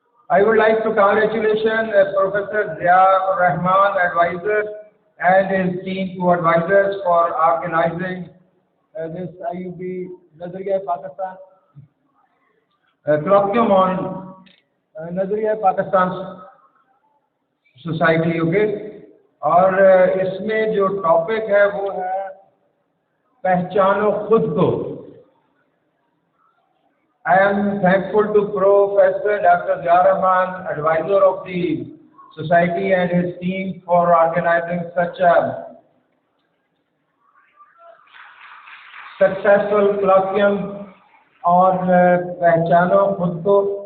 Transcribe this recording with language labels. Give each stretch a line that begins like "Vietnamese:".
English: I would like to congratulate Professor Zia Rahman, advisor, and his team co-advisors for organizing this IUB Nazariya Pakistan colloquium on Nazariya Pakistan Society.
Urdu: Okay, اور اس میں جو topic ہے وہ ہے پہچانو خود کو۔
English: I am thankful to Professor Dr. Zia Rahman, advisor of the society, and his team for organizing such a successful colloquium on Pehchano Khud Ko.